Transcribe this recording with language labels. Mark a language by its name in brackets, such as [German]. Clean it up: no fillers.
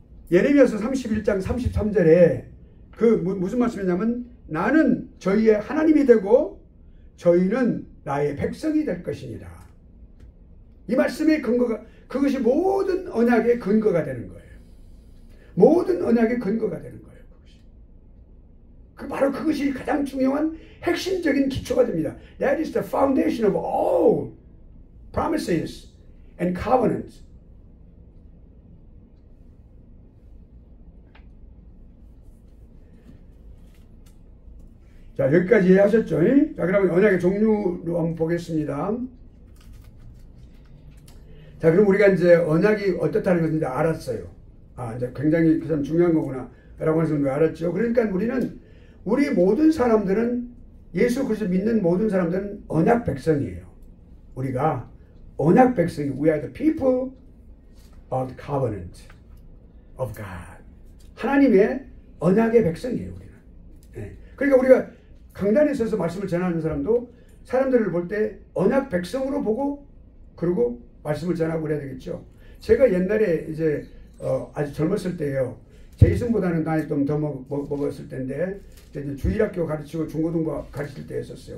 [Korean] 예레미야서 31장 33절에 무슨 말씀이냐면 나는 저희의 하나님이 되고 저희는 나의 백성이 될 것이니라. 이 말씀의 근거가 그것이 모든 언약의 근거가 되는 거예요. 모든 언약의 근거가 되는 거예요. 바로 그것이 가장 중요한 핵심적인 기초가 됩니다. [English] That is the foundation of all promises and covenants. [Korean] 자, 여기까지 이해하셨죠? 자, 그러면 언약의 종류로 한번 보겠습니다. 자, 그럼 우리가 이제 언약이 어떻다는 것을 이제 알았어요. 이제 굉장히 그 참 중요한 거구나. 라고 해서 우리가 알았죠. 그러니까 우리 모든 사람들은 예수 그리스도 믿는 모든 사람들은 언약 백성이에요. 우리가 언약 백성이 [English] We are the people of the covenant of God. [Korean] 하나님의 언약의 백성이에요. 우리는. 네. 그러니까 우리가 강단에 서서 말씀을 전하는 사람도 사람들을 볼 때 언약 백성으로 보고 그리고 말씀을 전하고 그래야 되겠죠. 제가 옛날에 이제 아주 젊었을 때예요. 제이슨보다는 나이 좀 더 먹었을 때인데 이제 주일학교 가르치고 중고등부 가르칠 때였었어요.